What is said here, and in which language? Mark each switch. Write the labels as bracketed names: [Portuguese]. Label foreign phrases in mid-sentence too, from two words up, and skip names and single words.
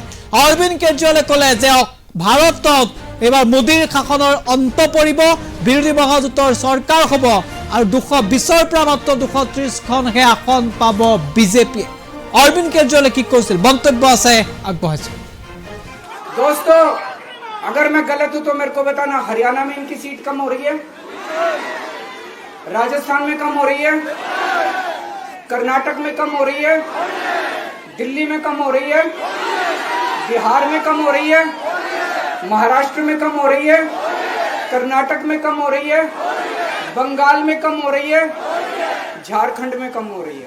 [Assamese] অৰবিন্দ কেজৰিৱালে ক'লে যে ভাৰতত এবাৰ মোদীৰ শাসনৰ অন্ত পৰিব, বিৰোধী মহাজোঁটৰ চৰকাৰ হ'ব আৰু 220ৰ পৰা মাত্ৰ 230খনহে আসন পাব বিজেপিয়ে। অৰবিন্দ কেজৰিৱালে কি কৈছিল, মন্তব্য আছে আগবঢ়াইছে। [Hindi] दोस्तों, अगर मैं गलत हूं तो मेरे को बताना। हरियाणा में इनकी सीट कम हो रही है, राजस्थान में कम हो रही है, कर्नाटक में कम हो रही है, दिल्ली में कम हो रही है, बिहार में कम हो रही है, महाराष्ट्र में कम हो रही है, कर्नाटक में कम हो रही है, बंगाल में कम हो रही है, झारखंड में कम हो रही है।